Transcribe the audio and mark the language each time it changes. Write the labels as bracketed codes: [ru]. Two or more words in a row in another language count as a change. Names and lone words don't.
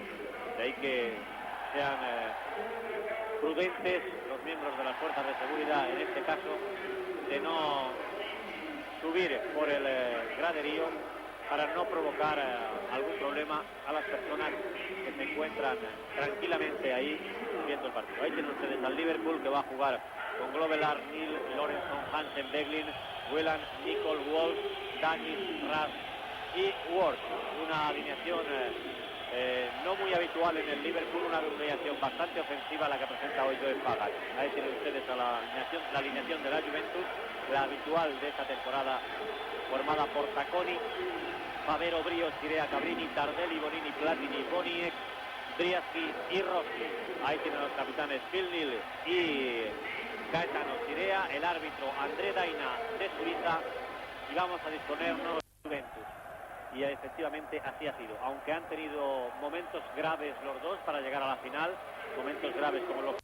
[es] De ahí que sean prudentes los miembros de las fuerzas de seguridad, en este caso, de no subir por el graderío para no provocar algún problema a las personas que se encuentran tranquilamente ahí viendo el partido. Ahí tienen ustedes al Liverpool, que va a jugar con Glovelar, Neal, Lorenson, Hansen, Beglin, Whelan, Nicol, Wolf, Danis, Ras y Ward. Una alineación no muy habitual en el Liverpool, una alineación bastante ofensiva la que presenta hoy Joe Fagan. Ahí tienen ustedes a la alineación de la Juventus, la habitual de esta temporada, formada por Tacconi, Favero, Brios, Chirea, Cabrini, Tardelli, Bonini, Platini, Boniek, Briaschi y Rossi. Ahí tienen los capitanes Phil Neal y Gaetano Chirea, el árbitro André Daina de Suiza, y vamos a disponernos de Juventus. Y efectivamente así ha sido, aunque han tenido momentos graves los dos para llegar a la final, momentos graves como los